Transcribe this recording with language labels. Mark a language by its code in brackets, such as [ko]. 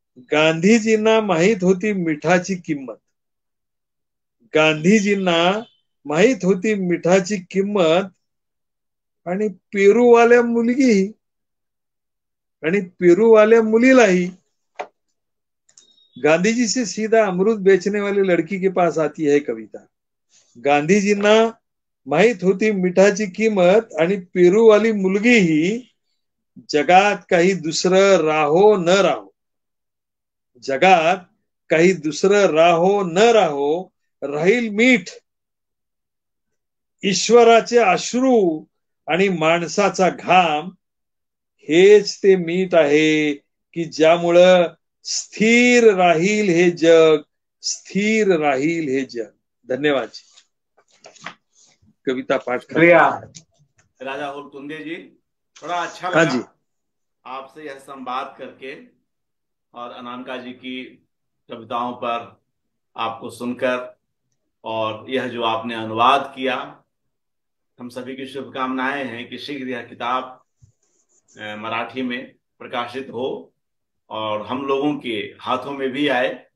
[mr] गांधीजींना माहित होती मिठाची किंमत, गांधीजींना माहित होती मिठाची किंमत। आणि पेरूवाल्या मुलगी आणि पेरूवाल्या मुलीलाही। [hi] गांधीजी से सीधा अमरूद बेचने वाली लड़की के पास आती है कविता। [mr] गांधीजींना माहित होती मिठाची किंमत आणि पेरूवाली मुलगी ही। जगात काही दुसरं राहो न राहो, जगात काही दुसरं राहो न राहो, राहील मीठ ईश्वराचे अश्रू आणि माणसाचा घाम, हेच ते मीठ आहे की ज्यामुळं स्थिर राहील हे जग, स्थिर राहील हे जग. धन्यवाद. कविता पाठ [hi] शुक्रिया राजा होलकुंदे जी, बड़ा अच्छा हाँ लगा जी आपसे यह संवाद करके और अनामिका जी की कविताओं पर आपको सुनकर, और यह जो आपने अनुवाद किया, हम सभी की शुभकामनाएं हैं कि शीघ्र यह किताब मराठी में प्रकाशित हो और हम लोगों के हाथों में भी आए।